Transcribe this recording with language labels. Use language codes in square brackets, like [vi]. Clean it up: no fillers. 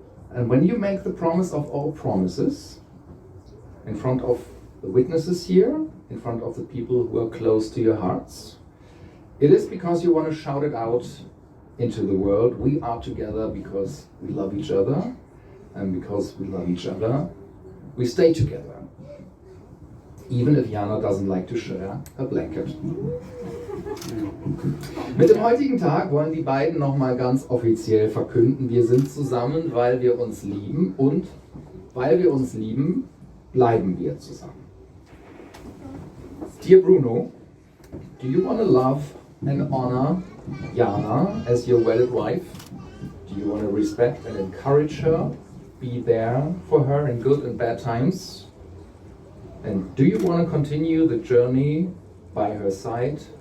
[en] And when you make the promise of all promises in front of the witnesses here, in front of the people who are close to your hearts, it is because you want to shout it out into the world. We are together because we love each other, and because we love each other, we stay together. Even if Jana doesn't like to share a blanket. [de] Mit dem heutigen Tag wollen die beiden nochmal ganz offiziell verkünden, wir sind zusammen, weil wir uns lieben und Weil wir uns lieben, bleiben wir zusammen. [en] Dear Bruno, do you want to love and honor Jana as your wedded wife? Do you want to respect and encourage her? Be there for her in good and bad times? And do you want to continue the journey by her side?